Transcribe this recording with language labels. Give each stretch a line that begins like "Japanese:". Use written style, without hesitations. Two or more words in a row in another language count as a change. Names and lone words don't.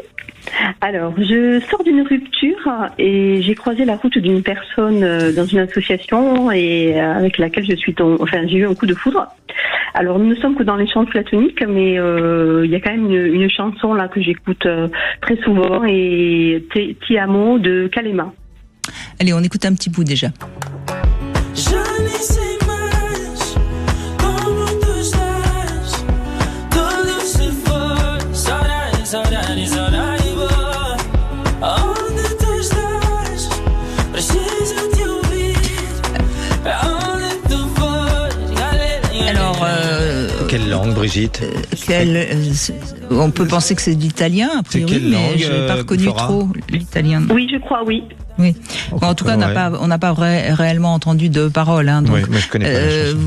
French: Alors, je sors d'une rupture et j'ai croisé la route d'une personne dans une association et avec laquelle j'ai eu un coup de foudre. Alors, nous ne sommes que dans les chants platoniques, mais il y a quand même une chanson là que j'écoute très souvent, et Ti amo de Kalema. Allez, on écoute un petit bout déjà.
Portuguese: Je nem sei mais como tu estás. Tudo se foi, saudades, saudades, saudades boa. Onde tu estás? Preciso te ouvir. Onde tu foi?
French: Alors, quelle langue, Brigitte? On peut penser que c'est de l'italien, a priori, mais je n'ai pas reconnu trop l'italien. Oui, je crois, oui. Oui. Bon, en tout cas, on n'a pas réellement entendu de paroles. Donc, oui, mais je connais pas la chanson.